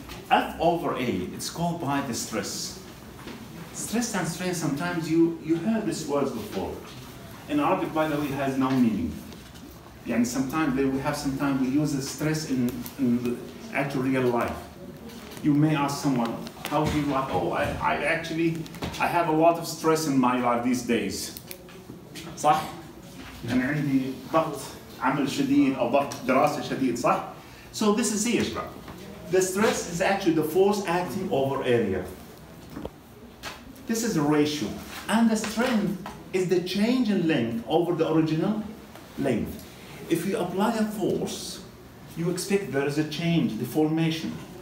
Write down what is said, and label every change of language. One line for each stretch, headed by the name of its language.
English: F over A, it's called by the stress. Stress and strain, sometimes you heard these words before. In Arabic, by the way, it has no meaning. And sometimes we use the stress in actual real life. You may ask someone, how do you like, oh, I have a lot of stress in my life these days.
Arabic: صح؟ يعني عندي ضغط عمل شديد أو ضغط دراسة شديد, صح?
English: So this is here, bro. The stress is actually the force acting over area. This is a ratio. And the strength is the change in length over the original length. If you apply a force, you expect there is a change, deformation.